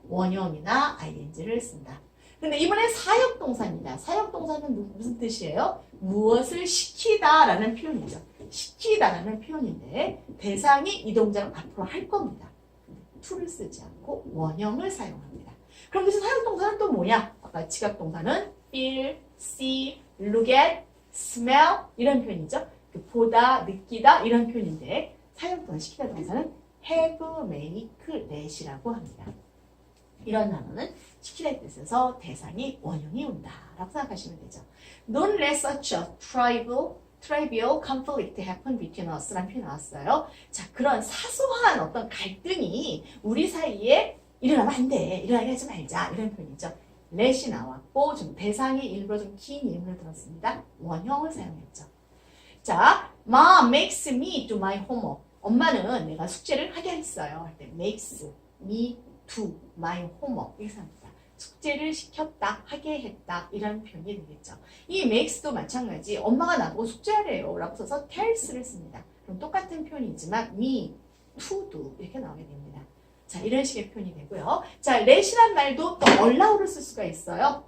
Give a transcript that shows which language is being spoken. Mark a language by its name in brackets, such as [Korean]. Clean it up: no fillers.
[Korean] 원형이나 ing를 쓴다. 근데 이번엔 사역동사입니다. 사역동사는 무슨 뜻이에요? 무엇을 시키다라는 표현이죠. 시키다라는 표현인데 대상이 이 동작을 앞으로 할 겁니다. to를 쓰지 않고 원형을 사용합니다. 그럼 그래서 사용동사는 또 뭐냐? 아까 지각동사는 feel, see, look at, smell 이런 표현이죠. 보다, 느끼다 이런 표현인데 사용동사, 시키다 동사는 have, make, let이라고 합니다. 이런 단어는 시키다의 뜻에서 대상이 원형이 온다라고 생각하시면 되죠. [English] Don't let such a trivial conflict happen between us [Korean] 라는 표현이 나왔어요. 자, 그런 사소한 어떤 갈등이 우리 사이에 일어나면 안 돼. 일어나게 하지 말자. 이런 표현이죠. let이 나왔고 좀 대상이 일부러 좀 긴 이름을 들었습니다. 원형을 사용했죠. 자, [English] Mom makes me do my homework. [Korean] 엄마는 내가 숙제를 하게 했어요. 할 때 [English] makes me do my homework. [Korean] 이렇게 생각합니다. 숙제를 시켰다, 하게 했다 이런 표현이 되겠죠. 이 makes도 마찬가지 엄마가 나보고 숙제하래요 라고 써서 tells를 씁니다. 그럼 똑같은 표현이지만 me, to do 이렇게 나오게 됩니다. 자, 이런 식의 표현이 되고요. 자, let이란 말도 또 allow를 쓸 수가 있어요.